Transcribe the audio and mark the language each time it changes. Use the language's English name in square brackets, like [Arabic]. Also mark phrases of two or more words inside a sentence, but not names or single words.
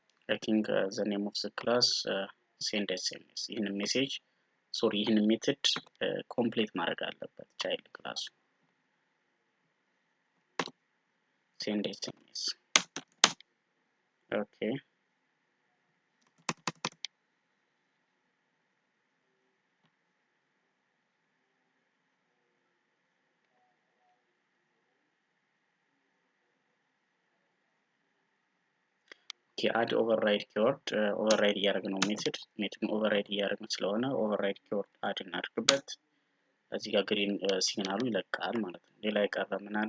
[English] I think the name of the class send SMS in a message, sorry, in a method complete [Amharic] ማድረግ አለበት [English] child class send SMS. [Amharic] Okay. [English] add override keyword override [Amharic] እያደረግን ነው ሜትድ override እያደረግን ስለሆነ [English] override keyword add [Amharic] እናድርግበት። እዚህ ጋር ግሪን ሲግናሉ ይለቃል ማለት ነው። ሌላ የቀረ ምን አለ?